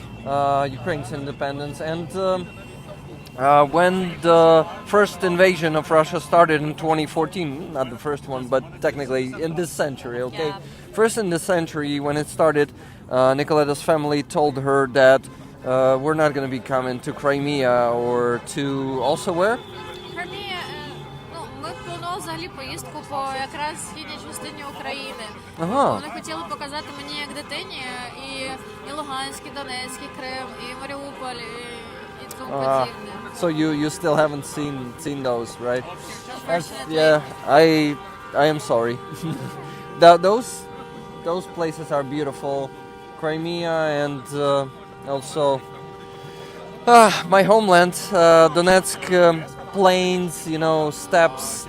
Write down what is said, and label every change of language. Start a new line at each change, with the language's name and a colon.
English: Ukraine's independence. And when the first invasion of Russia started in 2014, not the first one, but technically in this century, okay? Yeah. First in this century, when it started, Nicoleta's family told her that we're not going to be coming to Crimea or to also where?
Ukrainian: Crimea, ну, ми планували взагалі поїздку по якраз східній частині України. Ага. Вони хотіли показати мені як дитині і Луганськ, і Донецьк, і Крим, і Маріуполь, і тому подібне.
English: So you still haven't seen those, right? Unfortunately. Yeah, I am sorry. Those places are beautiful. Crimea and also my homeland, Donetsk plains, steppes.